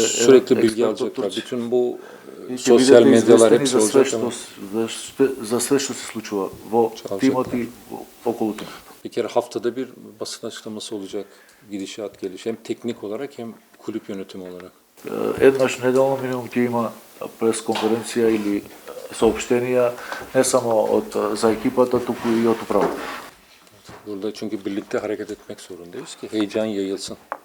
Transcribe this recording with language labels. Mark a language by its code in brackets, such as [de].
[tr] Sürekli bilgi alacaklar. Bütün bu sosyal medyalar hepsi olacak ama. [mk] За све што се случува во тимот и околу тимот. [tr] Bir kere haftada bir basın açıklaması olacak. Gidişat geliş. Hem teknik olarak hem kulüp yönetimi olarak. [mk] Еднаш неделно минимум ќе има пресконференција или соопштенија не само за екипата, туку и од управата. [tr] Burada çünkü birlikte hareket etmek zorundayız ki heyecan yayılsın.